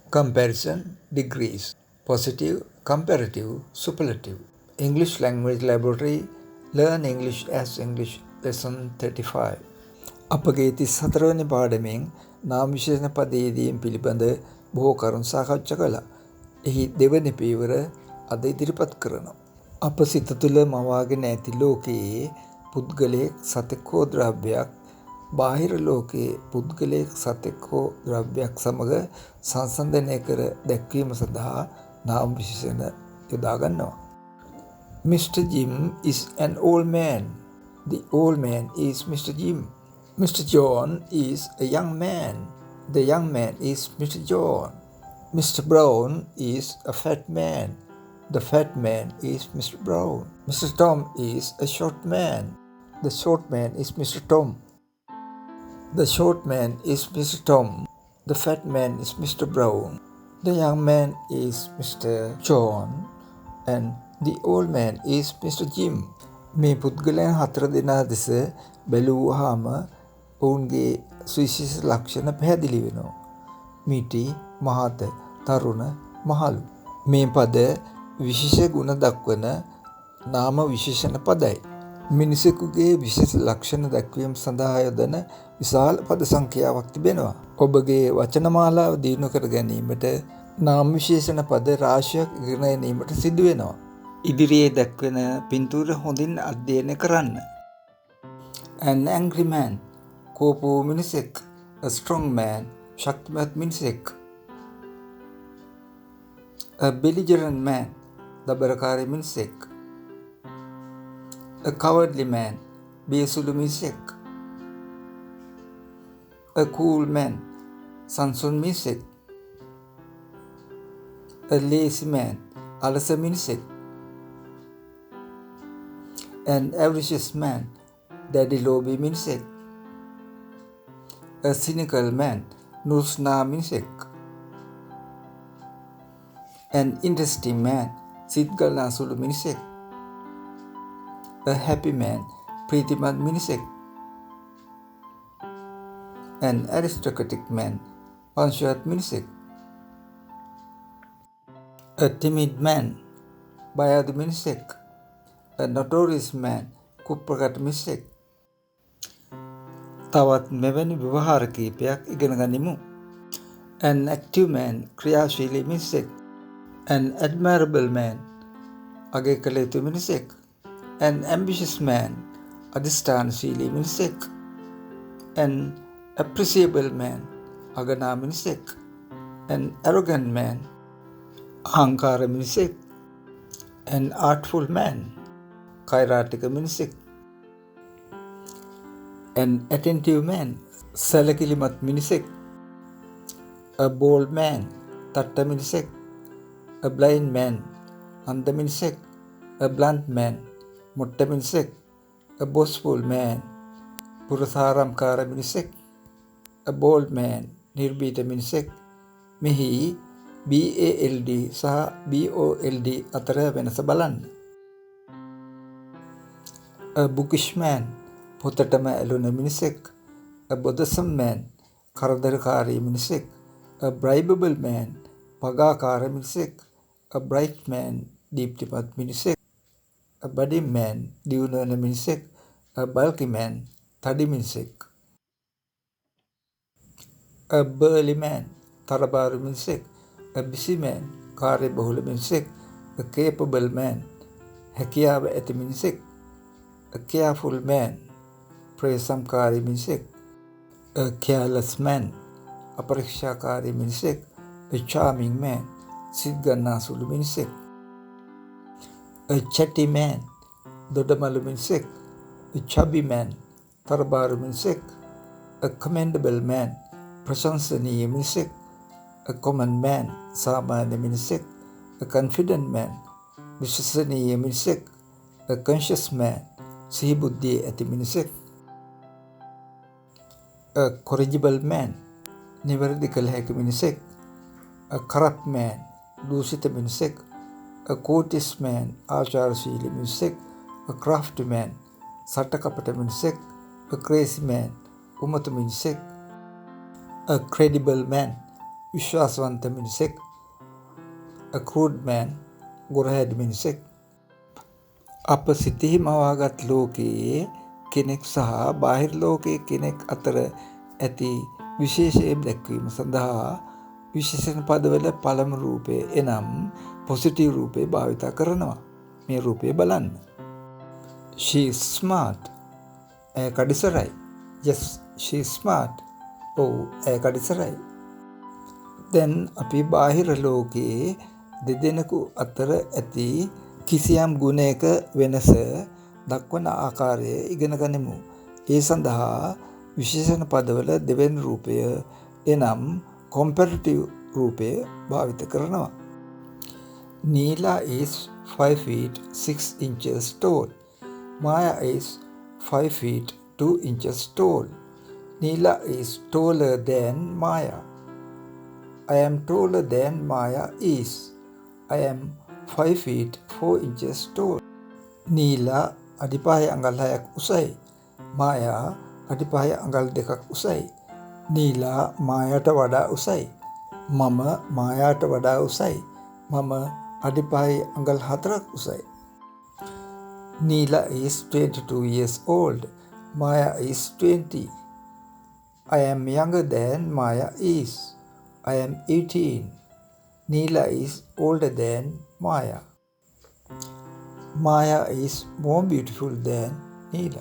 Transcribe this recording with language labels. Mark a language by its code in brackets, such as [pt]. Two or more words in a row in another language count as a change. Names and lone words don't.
[en] Comparison degrees. Positive, comparative, superlative. English Language Laboratory. Learn English as English. Lesson 35. [si] අපගේ 34 වෙනි පාඩමෙන් නාම විශේෂණ පදයේදීන් පිළිබඳ බොහෝ කරුණු සාකච්ඡා කළා. එහි දෙවැනි පියවර අද ඉදිරිපත් කරනවා. අප සිත තුළ මවාගෙන ඇති ලෝකයේ පුද්ගලයෙක් සතෙක් හෝ ද්‍රව්‍යයක් බාහිර ලෝකයේ පුද්ගලයෙක් සතෙක් හෝ ද්‍රව්‍යයක් සමග සංසන්දනය කර දැක්වීම සඳහා නාම විශේෂණ යොදා ගන්නවා. [en] Mr. Jim is an old man. The old man is Mr. Jim. Mr. John is a young man. The young man is Mr. John. Mr. Brown is a fat man. The fat man is Mr. Brown. Mr. Tom is a short man. The short man is Mr. Tom. The short man is Mr. Tom. The fat man is Mr. Brown. The young man is Mr. John. And the old man is Mr. Jim. [si] මේ පුද්ගලයන් 4 දෙනා දෙස බැලුවාම ඔවුන්ගේ සුවිශේෂ ලක්ෂණ පැහැදිලි වෙනවා. මිටි, මහත, තරුණ, මහලු. මේ පද විශේෂ ගුණ දක්වන නාම විශේෂණ පදයි. මිනිසෙකුගේ විශේෂ ලක්ෂණ දැක්වීම සඳහා යොදන විශාල පද සංඛ්‍යාවක් තිබෙනවා. ඔබගේ වචනමාලාව දියුණු කර ගැනීමට නාම විශේෂණ පද රාශියක් ඉගෙන ගැනීමට සිදු වෙනවා. ඉදිරියේ දැක්වෙන පින්තූර හොඳින් අධ්‍යයනය කරන්න. [en] An angry man, [si] කෝපෝ මිනිසෙක්. [en] A strong man, [si] ශක්තිමත් මිනිසෙක්. [en] A belligerent man, [si] දබරකාරී මිනිසෙක්. [en] A cowardly man, [si] බියසුළු මිනිසෙක්. [en] A cool man, [si] සංසුන් මිනිසෙක්. [en] A lazy man, [si] අලස මිනිසෙක්. [en] An avaricious man, [si] දැඩි ලෝභී මිනිසෙක්. [en] A cynical man, [si] නුරුස්නා මිනිසෙක්. [en] An interesting man, [si] සිත් ගලනා සුළු මිනිසෙක්. [en] A happy man, [si] ප්‍රීතිමත් මිනිසෙක්. [en] An aristocratic man, [si] වංශවත් මිනිසෙක්. [en] A timid man, [si] බය අඩු මිනිසෙක්. [en] A notorious man, [si] කුප්‍රකට මිනිසෙක්. තවත් මෙවැනි ව්‍යවහාර කීපයක් ඉගෙන ගනිමු. [en] An active man, [si] ක්‍රියාශීලී මිනිසෙක්. [en] An admirable man, [si] අගය කළ යුතු මිනිසෙක්. [en] An ambitious man, [si] අධිෂ්ඨානශීලී මිනිසෙක්. [en] An appreciable man, [si] අගනා මිනිසෙක්. [en] An arrogant man, [si] අහංකාර මිනිසෙක්. [en] An artful man, [si] කෛරාටික මිනිසෙක්. [en] An attentive man, [si] සැලකිලිමත් මිනිසෙක්. [en] A bold man, [si] තට්ට මිනිසෙක්. [en] A blind man, [si] අන්ධ මිනිසෙක්. [en] A blunt man, [si] මොට්ට මිනිසෙක්. [en] A boastful man, [si] පුරසාරම්කාර මිනිසෙක්. [en] A bold man, [si] නිර්භීත මිනිසෙක්. මෙහි BALD සහ BOLD අතර වෙනස බලන්න. [en] A bookish man, [si] පොතටම ඇලුන මිනිසෙක්. [en] A bothersome man, [si] කරදරකාරී මිනිසෙක්. [en] A bribable man, [si] පගාකාර මිනිසෙක්. [en] A bright man, [si] දීප්තිමත් මිනිසෙක්. [en] A budding man, [si] දියුණු වන මිනිසෙක්. [en] A bulky man, [si] තඩි මිනිසෙක්. [en] A burly man, [si] තරබාරු මිනිසෙක්. [en] A busy man, [si] කාර්යබහුල මිනිසෙක්. [en] A capable man, [si] හැකියාව ඇති මිනිසෙක්. [en] A careful man, [si] ප්‍රේසම්කාරී මිනිසෙක්. [en] A careless man, [si] අපරීක්ෂාකාරී මිනිසෙක්. [en] A charming man, [si] සිත් ගන්නා සුළු මිනිසෙක්. [en] A chatty man, [si] දොඩමළු මිනිසෙක්. [en] A chubby man, [si] තරබාරු මිනිසෙක්. [en] A commendable man, [si] ප්‍රශංසනීය මිනිසෙක්. [en] A common man, [si] සාමාන්‍ය මිනිසෙක්. [en] A confident man, [si] විශ්වසනීය මිනිසෙක්. [en] A conscious man, [si] සිහිබුද්ධිය ඇති මිනිසෙක්. [en] A corrigible man, [si] නිවැරදි කළ හැකි මිනිසෙක්. [en] A corrupt man, [si] දූෂිත මිනිසෙක්. [en] A courteous man, [si] ආචාරශීලී මිනිසෙක්. [en] A crafty man, [si] සටකපට මිනිසෙක්. [en] A crazy man, [si] උමතු මිනිසෙක්. [en] A credible man, [si] විශ්වාසවන්ත මිනිසෙක්, [en] a crude man, [si] ගොරහැඩි මිනිසෙක්. අප සිතෙහි මවාගත් ලෝකයේ කෙනෙක් සහ බාහිර ලෝකයේ කෙනෙක් අතර ඇති විශේෂයෙන් දැක්වීම සඳහා විශේෂණ පදවල පළමු රූපය එනම් පොසිටිව් රූපේ භාවිත කරනවා. මේ රූපය බලන්න. [en] She is smart. [si] ඇය කඩිසරයි. [en] Yes, she is smart. [si] ඔව්, ඇය කඩිසරයි. දැන් අපි බාහිර ලෝකයේ දෙදෙනෙකු අතර ඇති කිසියම් ගුණයක වෙනස දක්වන ආකාරය ඉගෙන ගනිමු. ඒ සඳහා විශේෂණ පදවල දෙවැනි රූපය එනම් comparative රූපය භාවිත කරනවා. [en] Neela is 5 feet 6 inches tall. Maya is 5 feet 2 inches tall. Neela is taller than Maya. I am taller than Maya is. I am 5 feet 4 inches tall. [si] Neela අඩිපහේ අඟල් 6ක් උසයි. Maya අඩිපහේ අඟල් 2ක් උසයි. Neela මායාට වඩා උසයි. මම මායාට වඩා උසයි. මම අඩිපහේ අඟල් 4ක් උසයි. [en] Neela is 22 years old. Maya is 20. I am younger than Maya is. I am 18. Neela is older than Maya. Maya is more beautiful than Neela.